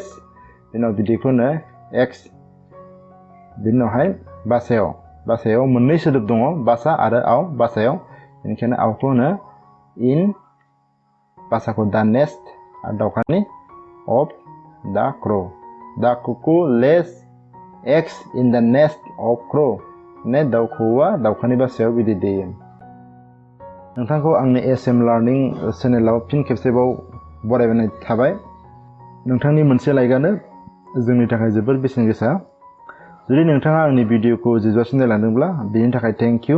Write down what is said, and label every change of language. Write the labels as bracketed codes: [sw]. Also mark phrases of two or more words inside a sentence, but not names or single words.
[brx] उनाव बिदैखौ होनो एक्स। बिनि उनावहाय बासायाव मोननै सोदोब दङ, बासा आरो आव, बासायाव, बेनिखायनो आवखौ होनो इन, बासाखौ [en] the nest, [brx] आरो दाउखानि [en] of the crow'. the cuckoo lays eggs in the nest of crow', [brx] माने दाउ खौवौआ दाउखानि बासायाव बिदै दैयो। नोंथांखौ आंनि SM लार्निं चेनेलाव फिन खेबसेबाव बरायनाय थाबाय। नोंथांनि मोनसे लाइकआनो जोंनि थाखाय जोबोर बेसेन गोसा। जुदि नोंथाङा आंनि भिडिअखौ जोबजासिम नायलांदोंब्ला बेनि थाखाय [en] thank you.